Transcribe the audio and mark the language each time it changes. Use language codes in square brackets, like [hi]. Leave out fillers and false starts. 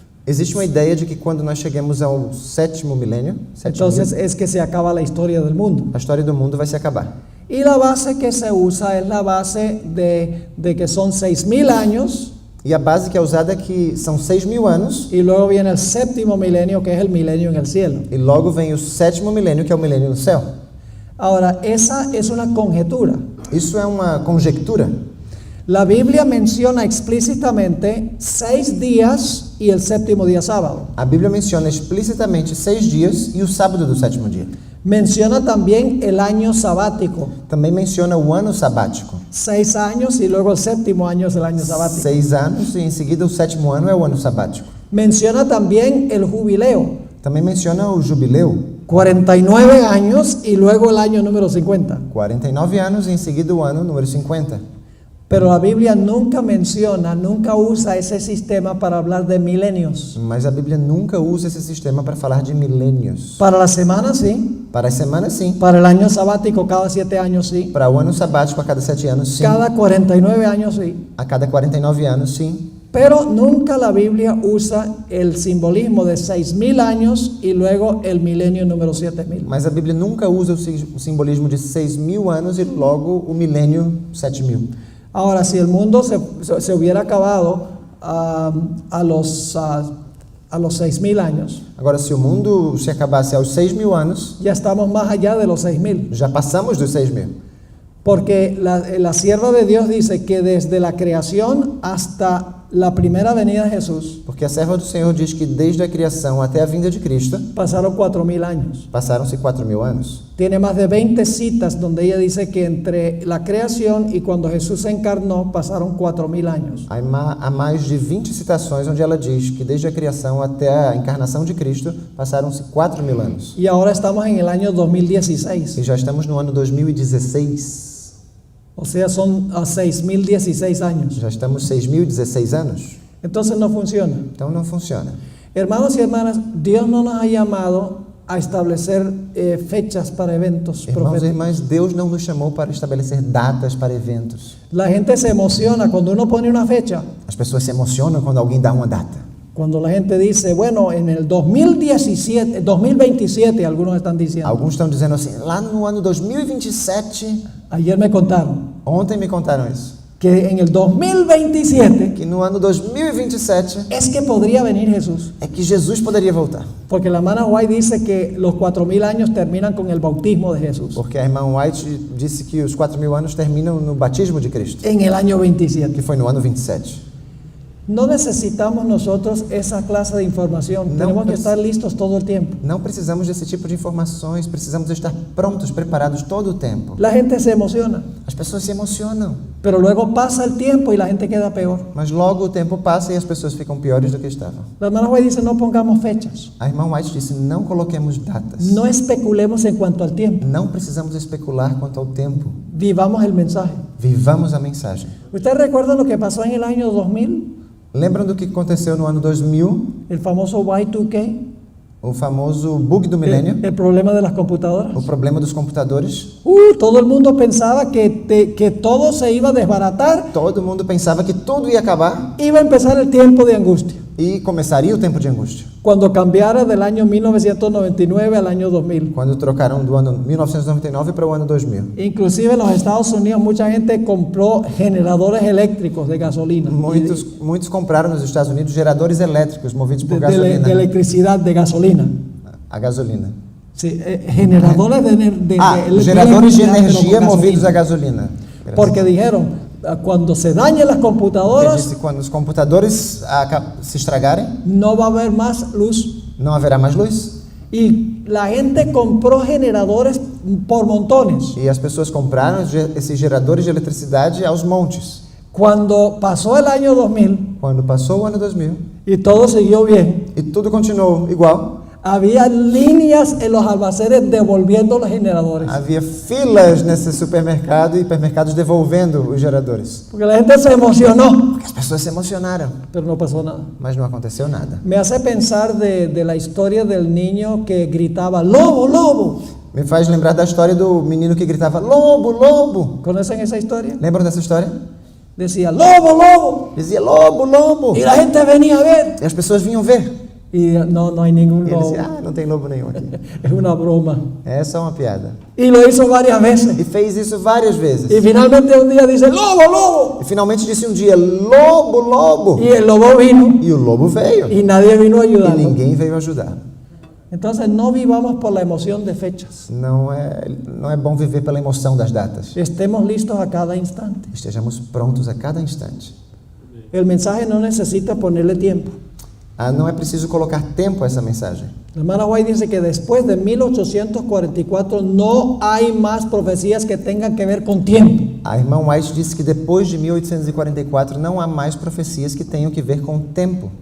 [pt] Existe uma ideia de que quando nós chegamos ao sétimo milênio, [es] entonces es que se acaba la historia del mundo. [pt] a história do mundo vai se acabar. [es] Y la base que se usa es la base de que son 6000 años [pt] E a base que é usada é que são 6.000 anos [es] y luego viene el séptimo milenio que es el milenio en el cielo. [pt] e logo vem o sétimo milênio, que é o milênio no céu. [es] Ahora, esa es una conjetura. [pt] Isso é uma conjectura. [es] La Biblia menciona explícitamente 6 días y el séptimo día sábado. [pt] A Bíblia menciona explicitamente 6 dias e o sábado do sétimo dia. [es] Menciona también el año sabático, [pt] Também menciona o ano sabático. [es] 6 años y luego el séptimo año es el año sabático. [pt] 6 anos e em seguida o sétimo ano é o ano sabático. [es] Menciona también el jubileo, [pt] Também menciona o jubileu. [es] 49 años y luego el año número 50. [pt] 49 anos e em seguida o ano número 50. [es] Pero la Biblia nunca usa ese sistema para hablar de milenios. [pt] Mas a Bíblia nunca usa esse sistema para falar de milênios. [es] Para la semana sí, [pt] Para as semanas, sim. [es] para el año sabático cada 7 años sí, [pt] Para o ano sabático a cada 7 anos, sim. [es] cada 49 años sí. [pt] A cada 49 anos, sim. [es] Pero nunca la Biblia usa el simbolismo de 6000 años y luego el milenio número 7000. [pt] Mas a Bíblia nunca usa o simbolismo de 6.000 anos e logo o milênio 7.000. [es] Ahora, si el mundo se hubiera acabado a los 6000 años, [pt] Agora, se o mundo se acabasse aos 6.000 anos, [es] ya estamos más allá de los 6000. [pt] já passamos dos 6.000. [es] Porque la sierva de Dios dice que desde la creación hasta la primera venida de Jesús [pt] Porque a serva do Senhor diz que desde a criação até a vinda de Cristo, [es] pasaron 4000 años. [pt] passaram-se 4.000 anos. [es] Tiene más de 20 citas donde ella dice que entre la creación y cuando Jesús se encarnó pasaron 4000 años. [pt] Há mais de 20 citações onde ela diz que desde a criação até a encarnação de Cristo, passaram-se 4.000 anos. [es] Y ahora estamos en el año 2016. [pt] E já estamos no ano 2016. [es] O sea, son 6016 años. [pt] Já estamos 6.016 anos. [es] Entonces no funciona. [pt] Então não funciona. [es] Hermanos y hermanas, Dios no nos ha llamado a establecer fechas para eventos [pt] Irmãos e [es] proféticos. [pt] irmãs, Deus não nos chamou para estabelecer datas para eventos. [es] La gente se emociona cuando uno pone una fecha. [pt] As pessoas se emocionam quando alguém dá uma data. [es] Cuando la gente dice, bueno, en el 2017, 2027, algunos están diciendo. [pt] Alguns estão dizendo assim, lá no ano 2027, [es] Ayer me contaron [pt] ontem me contaram isso, [es] que en el 2027 [pt] que no ano 2027 [es] es que podría venir Jesús. [pt] é que Jesus poderia voltar. [es] Porque la hermana White dice que los 4000 años terminan con el bautismo de Jesús. [pt] Porque a irmã White disse que os 4.000 anos terminam no batismo de Cristo, [es] En el año 27. [pt] que foi no ano 27. [es] No necesitamos nosotros esa clase de información. No, Tenemos que pues- estar listos todo el tiempo. [pt] Não precisamos desse tipo de informações, precisamos estar prontos, preparados todo o tempo. [es] La gente se emociona, [pt] As pessoas se emocionam, [es] pero luego pasa el tiempo y la gente queda peor. [pt] mas logo o tempo passa e as pessoas ficam piores do que estavam. [es] La hermana White dice, no pongamos fechas. [pt] A irmã White disse, não coloquemos datas. [es] No especulemos en cuanto al tiempo. [pt] Não precisamos especular quanto ao tempo. [es] Vivamos el mensaje. [pt] Vivamos a mensagem. [es] ¿Ustedes recuerdan lo que pasó en el año 2000? [pt] Lembram do que aconteceu no ano 2000? [es] El famoso Y2K. [pt] O famoso bug do milênio? [es] El problema de las computadoras. [pt] O problema dos computadores? [es] Todo el mundo pensaba que todo se iba a desbaratar. [pt] Todo mundo pensava que tudo ia acabar [es] Iba a empezar el tiempo de angustia. [pt] e começaria o tempo de angústia. [es] Cuando cambiara del año 1999 al año 2000. [pt] Quando trocaram do ano 1999 para o ano 2000. [es] Inclusive en los Estados Unidos mucha gente compró generadores eléctricos de gasolina. [pt] Muitos compraram nos Estados Unidos geradores elétricos movidos por gasolina. [es] electricidad, de gasolina. [pt] A gasolina. [es] Sí, generadores [pt] Geradores de [es] electricidad, pero [pt] energia [es] con [pt] movidos [es] gasolina. [pt] a gasolina. Graças. [es] Porque dijeron, cuando se dañen las [pt] Ele [es] computadoras, [pt] disse que quando os computadores se estragarem, [es] no va a haber más luz. [pt] não haverá mais luz. [es] Y la gente compró generadores por montones. [pt] E as pessoas compraram esses geradores de eletricidade aos montes. [es] Cuando pasó el año 2000 [pt] Quando passou o ano 2000 [es] y todo siguió bien, [pt] e tudo continuou igual, [es] había líneas en los almacenes devolviendo los generadores. [pt] havia filas nesse supermercado e hipermercados devolvendo os geradores. [es] Porque la gente se emocionó, [pt] As pessoas se emocionaram, [es] pero no pasó nada. [pt] mas não aconteceu nada. [es] Me hace pensar de la historia del niño que gritaba, lobo, lobo. [pt] Me faz lembrar da história do menino que gritava, lobo, lobo. [es] ¿Conocen esa historia? [pt] Lembram dessa história? [es] Decía, lobo, lobo. [pt] Dizia, lobo, lobo. [es] Y la gente venía a ver. [pt] E as pessoas vinham ver. [es] Y no hay ningún [pt] E ele [es] lobo. [pt] dizia, não tem lobo nenhum aqui. [es] Es una broma. [pt] É só uma piada. [es] Y lo hizo varias veces. [pt] E fez isso várias vezes. [es] Y finalmente un día dice, lobo, lobo. [pt] E finalmente disse um dia, lobo, lobo. [es] Y el lobo vino [pt] E o lobo veio. [es] y nadie vino a [pt] E [es] ayudarlo. [pt] ninguém veio ajudar. [es] Entonces no vivamos por la emoción de fechas. [pt] Não é bom viver pela emoção das datas. [es] Estemos listos a cada instante. [pt] Estejamos prontos a cada instante. [es] El mensaje no necesita ponerle tiempo. [pt] Não é preciso colocar tempo a essa mensagem. [es] La hermana White dice que después de 1844 no hay más profecías que tengan que ver con tiempo. [pt] A irmã White disse que depois de 1844 não há mais profecias que tenham que ver com o tempo.